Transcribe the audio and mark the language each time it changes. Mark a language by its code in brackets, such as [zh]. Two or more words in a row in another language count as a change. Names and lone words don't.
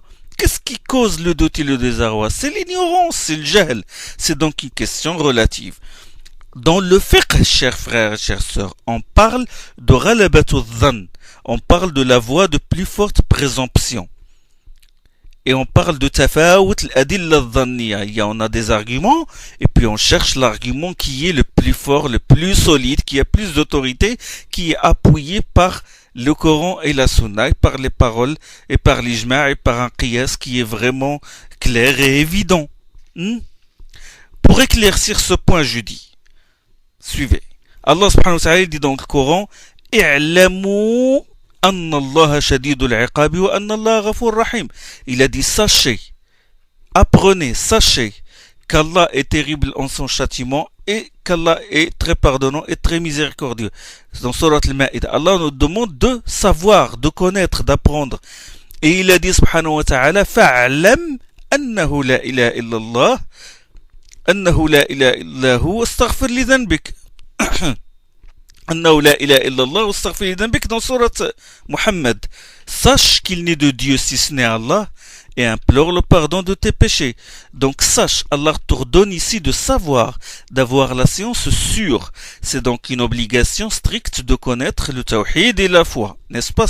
[fr] Qu'est-ce qui cause le doute et le désarroi? C'est l'ignorance, c'est le jahl. C'est donc une question relative. Dans le fiqh, chers frères et chères sœurs, on parle de [ar] غلبة الظن. [fr] On parle de la voie de plus forte présomption. Et on parle de [ar] تفاوت الأدلة الظنية. [fr] On a des arguments, et puis on cherche l'argument qui est le plus fort, le plus solide, qui a plus d'autorité, qui est appuyé par le Coran et la Sunna, par les paroles et par l'ijma' et par un qiyas qui est vraiment clair et évident. Pour éclaircir ce point, je dis, suivez. Allah [ar] سبحانه وتعالى [fr] dit dans le Coran, [ar] اعلموا أن الله شديد العقاب وأن الله غفور رحيم. [fr] Il a dit, sachez, apprenez, sachez qu'Allah est terrible en son châtiment et qu'Allah est très pardonnant et très miséricordieux. Dans Surat Al-Ma'ida, Allah nous demande de savoir, de connaître, d'apprendre. Et il a dit [ar] سبحانه وتعالى فاعلم أنه لا إله إلا الله أنه لا إله إلا هو استغفر لذنبك. أنه لا إله إلا الله استغفر لذنبك, [fr] dans Surat Muhammad. Sache qu'il n'est de Dieu si ce n'est Allah, et implore le pardon de tes péchés. Donc sache, Allah t'ordonne ici de savoir, d'avoir la science sûre. C'est donc une obligation stricte de connaître le tawhid et la foi, n'est-ce pas?